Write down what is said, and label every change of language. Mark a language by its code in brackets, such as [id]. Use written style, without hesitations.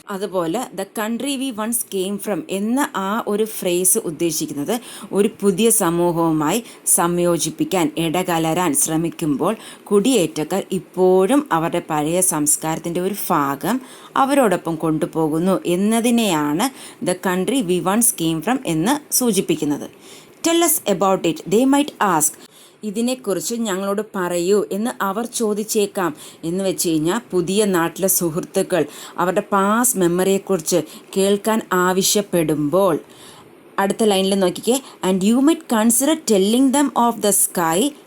[ml] അതുപോലെ [en] the country we once came from [ml] എന്ന ആ ഒരു ഫ്രേസ് ഉദ്ദേശിക്കുന്നത് ഒരു പുതിയ സമൂഹവുമായി സംയോജിപ്പിക്കാൻ ഇടകലരാൻ ശ്രമിക്കുമ്പോൾ കുടിയേറ്റക്കാർ ഇപ്പോഴും അവരുടെ പഴയ സംസ്കാരത്തിൻ്റെ ഒരു ഭാഗം അവരോടൊപ്പം കൊണ്ടുപോകുന്നു എന്നതിനെയാണ് the country V once came from എന്ന് സൂചിപ്പിക്കുന്നത്. [en] Tell us about it, they might ask. [ml] ഇതിനെക്കുറിച്ച് ഞങ്ങളോട് പറയൂ എന്ന് അവർ ചോദിച്ചേക്കാം. എന്ന് വെച്ച് കഴിഞ്ഞാൽ പുതിയ നാട്ടിലെ സുഹൃത്തുക്കൾ അവരുടെ പാസ്റ്റ് മെമ്മറിയെക്കുറിച്ച് കേൾക്കാൻ ആവശ്യപ്പെടുമ്പോൾ അടുത്ത ലൈനിൽ നോക്കിക്കേ. [en] and you might consider telling them of the sky